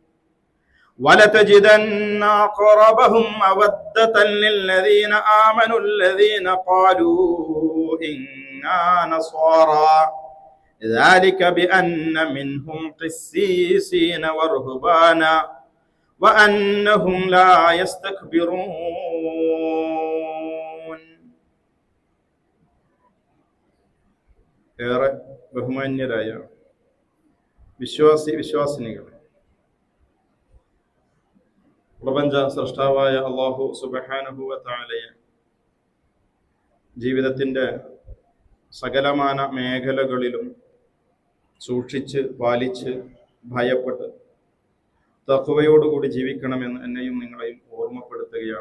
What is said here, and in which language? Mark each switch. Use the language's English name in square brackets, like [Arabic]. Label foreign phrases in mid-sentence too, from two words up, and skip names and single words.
[Arabic] ولتجدن أقربهم مودة للذين آمنوا الذين قالوا إنا نصارى ذلك بأن منهم قسيسين ورهبانا وأنهم لا يستكبرون. [Malayalam] ഏറെ ബഹുമാന്യരായ വിശ്വാസിനികൾ, പ്രപഞ്ച സൃഷ്ടാവായ [Arabic] الله سبحانه وتعالى [Malayalam] ജീവിതത്തിന്റെ സകലമാന മേഖലകളിലും സൂക്ഷിച്ച് പാലിച്ച് ഭയപ്പെട്ട് തഖ്വയോടുകൂടി ജീവിക്കണമെന്ന് എന്നെയും നിങ്ങളെയും ഓർമ്മപ്പെടുത്തുകയാണ്.